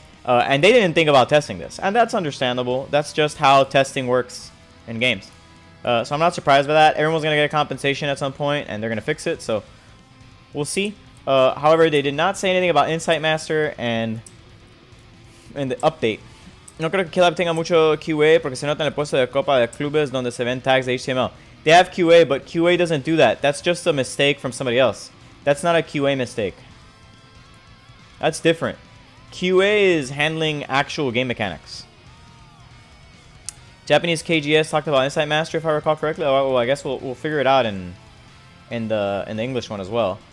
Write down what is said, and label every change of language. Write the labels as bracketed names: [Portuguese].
[English] And they didn't think about testing this. And that's understandable. That's just how testing works in games. So I'm not surprised by that. Everyone's going to get a compensation at some point, and they're going to fix it. So we'll see. However, they did not say anything about Insight Master and in the update. [Spanish] No creo que Kilab tenga mucho QA porque se nota en el puesto de Copa de Clubes donde se ven tags de HTML. [English] They have QA, but QA doesn't do that. That's just a mistake from somebody else. That's not a QA mistake. That's different. QA is handling actual game mechanics. Japanese KGS talked about Insight Master, if I recall correctly. Oh, well, I guess we'll figure it out in the English one as well.